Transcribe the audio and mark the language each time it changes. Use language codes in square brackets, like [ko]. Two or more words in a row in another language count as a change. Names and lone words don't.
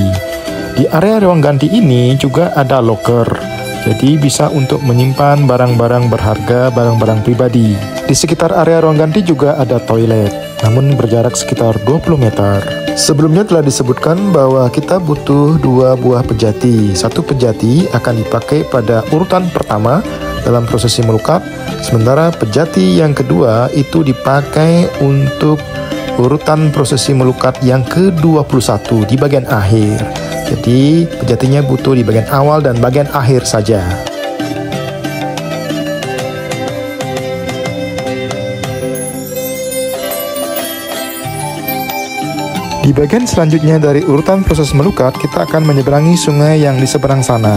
[id] Di area ruang ganti ini juga ada loker, jadi bisa untuk menyimpan barang-barang berharga, barang-barang pribadi. Di sekitar area ruang ganti juga ada toilet, namun berjarak sekitar 20 meter. Sebelumnya telah disebutkan bahwa kita butuh 2 buah pejati. Satu pejati akan dipakai pada urutan pertama dalam prosesi melukat, sementara pejati yang kedua itu dipakai untuk urutan prosesi melukat yang ke-21 di bagian akhir. Jadi pejatinya butuh di bagian awal dan bagian akhir saja. Di bagian selanjutnya dari urutan proses melukat, kita akan menyeberangi sungai yang di seberang sana.